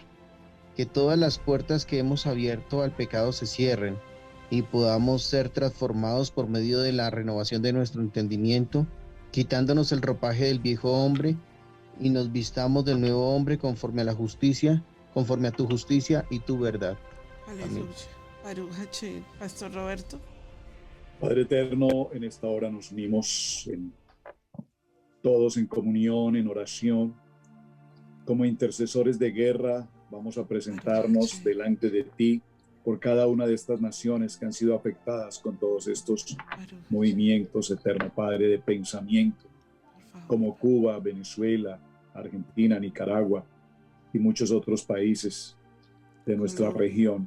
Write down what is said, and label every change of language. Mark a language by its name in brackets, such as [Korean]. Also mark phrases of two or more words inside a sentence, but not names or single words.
[Spanish] Que todas las puertas que hemos abierto al pecado se cierren y podamos ser transformados por medio de la renovación de nuestro entendimiento, quitándonos el ropaje del viejo hombre y nos vistamos del nuevo hombre conforme a la justicia, conforme a tu justicia y tu verdad. [Hebrew] Aleluya. ברוך השם. [Spanish] Pastor Roberto. Padre eterno, en esta hora nos unimos todos en comunión, en oración, como intercesores de guerra. Vamos a presentarnos delante de ti por cada una de estas naciones que han sido afectadas con todos estos movimientos, eterno Padre, de pensamiento, como Cuba, Venezuela, Argentina, Nicaragua y muchos otros países de nuestra región.